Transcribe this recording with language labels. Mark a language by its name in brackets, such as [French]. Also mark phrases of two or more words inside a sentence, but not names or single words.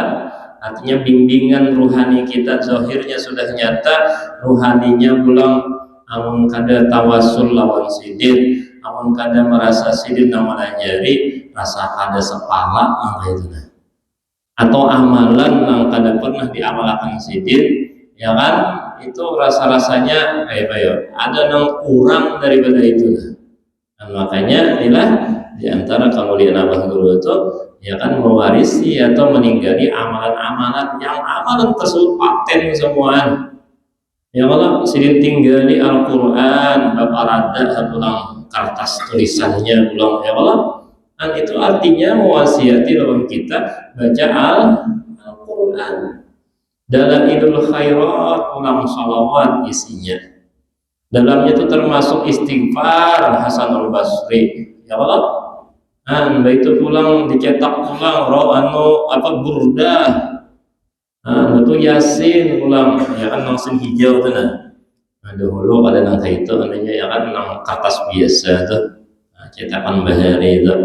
[Banjar] Artinya bimbingan ruhani kita zahirnya sudah nyata, ruhaninya pulang amun kada tawasul lawan sidin, amun kada merasa sidin nama jari, rasa kada sepala apa itu nah. Atau amalan yang kada pernah diamalkan sidin, ya kan? Itu rasa-rasanya ada yang kurang daripada itu nah. Dan makanya inilah di antara kemuliaan Abah Guru itu, ya kan, mewarisi atau meninggali amalan-amalan yang amalan tersebut paten semua. Ya Allah, sidin tinggali Al-Quran, bapak rada pulang kertas tulisannya pulang, ya Allah. Dan itu artinya mewasiati lawan kita baca Al-Quran. Dalam Idul Khairat pulang salawat isinya. Dalamnya itu termasuk istighfar Hasanul Basri, ya Allah. Itu pulang dicetak pulang burdah. Itu Yasin pulang, ya kan langsung hijau tuh nah. Dahulu ada nang itu namanya ya kan nang kertas biasa tuh. Cetakan bahari itu.